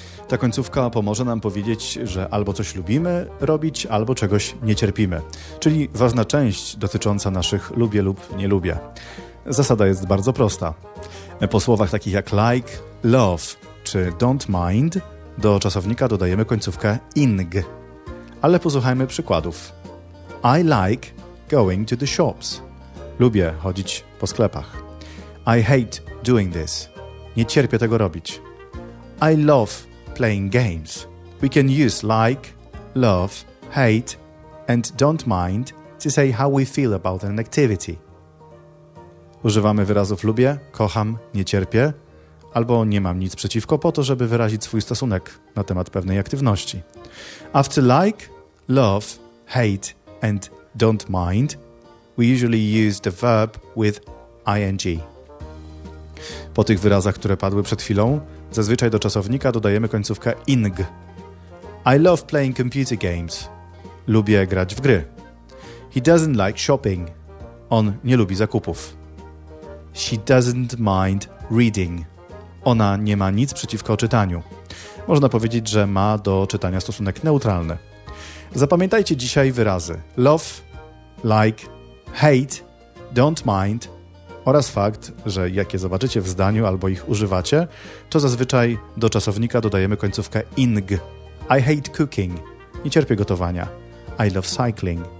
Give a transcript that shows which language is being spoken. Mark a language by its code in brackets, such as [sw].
[pl] Ta końcówka pomoże nam powiedzieć, że albo coś lubimy robić, albo czegoś nie cierpimy. Czyli ważna część dotycząca naszych lubię lub nie lubię. Zasada jest bardzo prosta. Po słowach takich jak like, love czy don't mind do czasownika dodajemy końcówkę ing. Ale posłuchajmy przykładów. [en] I like going to the shops. [pl] Lubię chodzić po sklepach. [en] I hate doing this. [pl] Nie cierpię tego robić. [en] I love playing games. We can use like, love, hate and don't mind to say how we feel about an activity. [pl] Używamy wyrazów lubię, kocham, nie cierpię albo nie mam nic przeciwko po to, żeby wyrazić swój stosunek na temat pewnej aktywności. [en] After like, love, hate and don't mind, we usually use the verb with ing. [pl] Po tych wyrazach, które padły przed chwilą, zazwyczaj do czasownika dodajemy końcówkę ing. [en] I love playing computer games. [pl] Lubię grać w gry. [en] He doesn't like shopping. [pl] On nie lubi zakupów. [en] She doesn't mind reading. [pl] Ona nie ma nic przeciwko czytaniu. Można powiedzieć, że ma do czytania stosunek neutralny. Zapamiętajcie dzisiaj wyrazy love, like, hate, don't mind oraz fakt, że jak je zobaczycie w zdaniu albo ich używacie, to zazwyczaj do czasownika dodajemy końcówkę ing. [en] I hate cooking. [pl] Nie cierpię gotowania. [en] I love cycling.